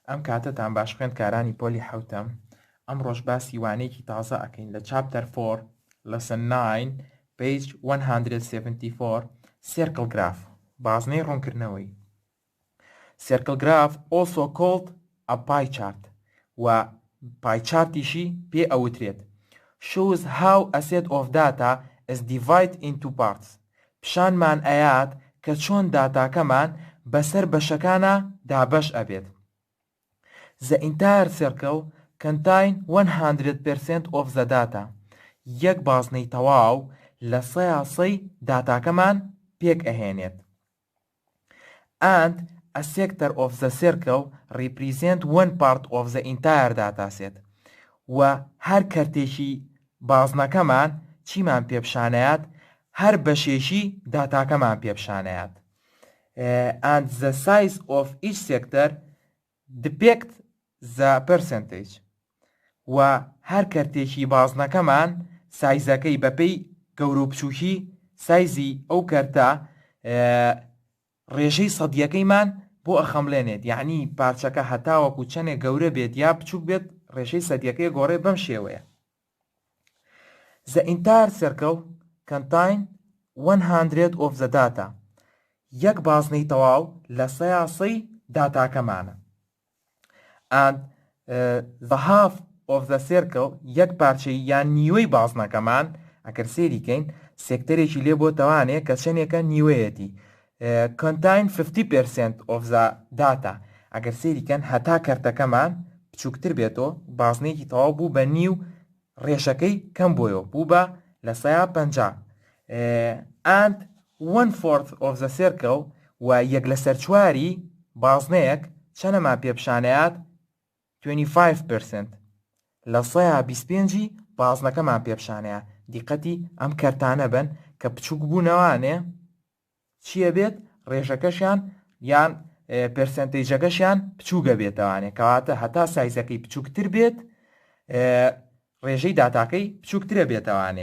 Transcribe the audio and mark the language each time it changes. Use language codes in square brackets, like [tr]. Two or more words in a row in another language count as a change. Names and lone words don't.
[ckb] کاتتان باش خوێندکارانی پۆلی حەوتەم. ئەمڕۆژ باسی وانەیەکی تازە ئەکەین لە چاپتەر 4 [en] lesson 9 page 174 circle graph [ckb] بازنەی ڕوونکردنەوەی. [en] circle graph also called a pie chart [ckb] و pie chartیشی پێ ئەوترێت [en] shows how a set of data is divided into parts. [ckb] پیشانمان ئەیات کە چۆن داتاکەمان بەسەر بەشەکانە دابەش ئەبێت. [en] The entire circle contain 100% of the data. [ckb] یەک بازنەی تەواو لە سەیاسەی داتاکەمان پێک ئەهێنێت. [en] And a sector of the circle represent one part of the entire data set. [ckb] و هەر کەرتێکی بازنەکەمان چیمان پێپشانەیات؟ هەر بەشێشی داتاکەمان پێپشانەیات. [en] And the size of each sector depict the percentage. [ckb] و هەر کەرتێکی بازنەکەمان سایزەکەی بەپێی گەورە و بچووکی سایزی ئەو کەرتە ڕێژەی سەدیەکەیمان بۆ ئەخەمڵێنێت. یعنی پارچەکە هەتاوەکو چەندێک گەورە بێت یا بچووک بێت ڕێژەی سەدیەکەی گۆڕێ بەم شێوەیە. [en] The entire circle contain 100 of the data. [ckb] یەک بازنەی تەواو لە سەیاسەی داتاکەمانە. [en] And the half of the circle [ckb] یەک پارچەی یان نیوەی بازنەکەمان ئەگەر سێریکەین سێکتەرێکی لێ بۆ تەوانێ کە چەندێکە نیوەیەتی [en] contain 50% of the data. [ckb] ئەگەر سێریکەن هەتا کەرتەکەمان بچووکتر بێتەوە بازنێکی تەواو بوو بە نیو ڕێژەکەی کەم بۆیەوە بوو بە لە سەیا 50. [en] And 1/4 of the circle [ckb] و یەک لەسەر چواری بازنەیەک چەنەمان پێپشانەیات 25% لە سەیا 25 بازنەکەمان پێپشانەیە. دیقەتی ئەم کەرتانە بن کە بچووک بوونەوانێ چییە بێت ڕێژەکەشیان یان پەرسەنتێجەکەشیان بچووکە بێتەوانێ کەواتە هەتا سایزەکەی بچووکتر بێت ڕێژەی داتاکەی بچووکترە بێتەوانێ.